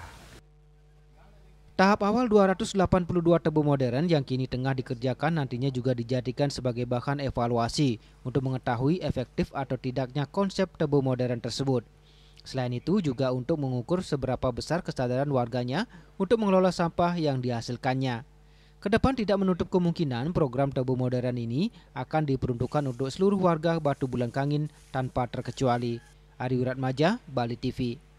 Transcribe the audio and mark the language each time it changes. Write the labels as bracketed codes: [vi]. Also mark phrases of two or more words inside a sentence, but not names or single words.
[id] Tahap awal 282 tebe modern yang kini tengah dikerjakan nantinya juga dijadikan sebagai bahan evaluasi untuk mengetahui efektif atau tidaknya konsep tebe modern tersebut. Selain itu juga untuk mengukur seberapa besar kesadaran warganya untuk mengelola sampah yang dihasilkannya. Kedepan tidak menutup kemungkinan program tebe modern ini akan diperuntukkan untuk seluruh warga Batu Bulan Kangin tanpa terkecuali. Ari Wiratmaja, Bali TV.